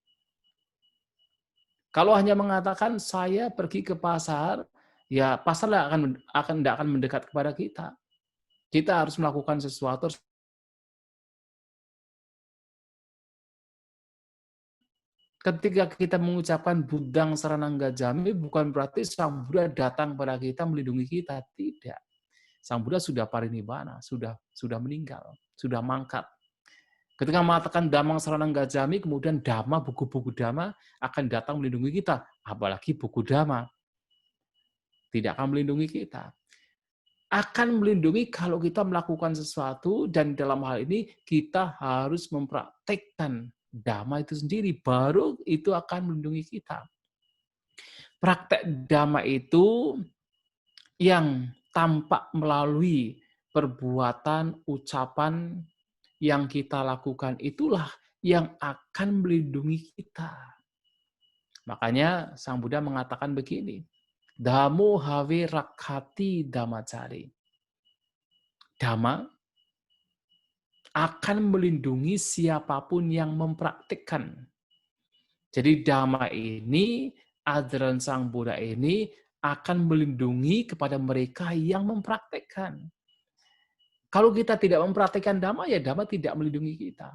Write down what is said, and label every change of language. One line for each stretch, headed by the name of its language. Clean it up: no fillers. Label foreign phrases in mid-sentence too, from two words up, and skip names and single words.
Indonesian: Kalau hanya mengatakan saya pergi ke pasar, ya pasar tidak akan mendekat kepada kita. Kita harus melakukan sesuatu. Ketika kita mengucapkan
Pali: Buddhang saranang gacchami,
Indonesian: bukan berarti Sang Buddha datang pada kita melindungi kita. Tidak. Sang Buddha sudah parinibbana, sudah meninggal, sudah mangkat. Ketika mengatakan
Pali: Dhammang saranang gacchami,
Indonesian: kemudian Dhamma, buku-buku Dhamma akan datang melindungi kita. Apalagi buku Dhamma. Tidak akan melindungi kita. Akan melindungi kalau kita melakukan sesuatu, dan dalam hal ini kita harus mempraktekkan Dhamma itu sendiri, baru itu akan melindungi kita. Praktek Dhamma itu yang tampak melalui perbuatan, ucapan yang kita lakukan, itulah yang akan melindungi kita. Makanya Sang Buddha mengatakan begini,
Pali: Dhammo have rakhati dhammacari.
Indonesian: Dhamma akan melindungi siapapun yang mempraktikkan. Jadi Dhamma ini, ajaran Sang Buddha ini akan melindungi kepada mereka yang mempraktikkan. Kalau kita tidak mempraktikkan Dhamma, ya Dhamma tidak melindungi kita.